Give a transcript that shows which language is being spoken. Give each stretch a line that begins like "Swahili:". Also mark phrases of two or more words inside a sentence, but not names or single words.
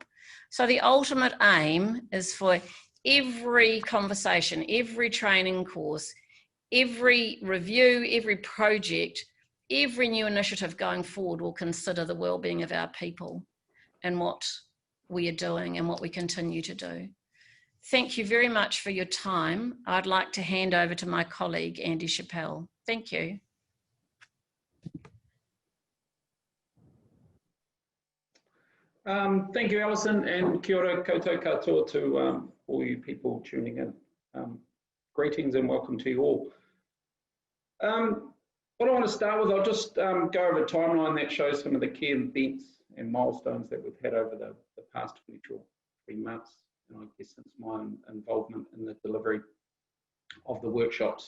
English: So the ultimate aim is for every conversation, every training course, every review, every project, every new initiative going forward will consider the well-being of our people and what we are doing and what we continue to do. Thank you very much for your time. I'd like to hand over to my colleague, Andy Chappell. Thank you. Thank you, Alison, and
Māori: kia ora koutou katoa
English: to all you people tuning in. Greetings and welcome to you all. What I want to start with, I'll just go over a timeline that shows some of the key events and milestones that we've had over the past 23 months, and I guess since my involvement in the delivery of the workshops.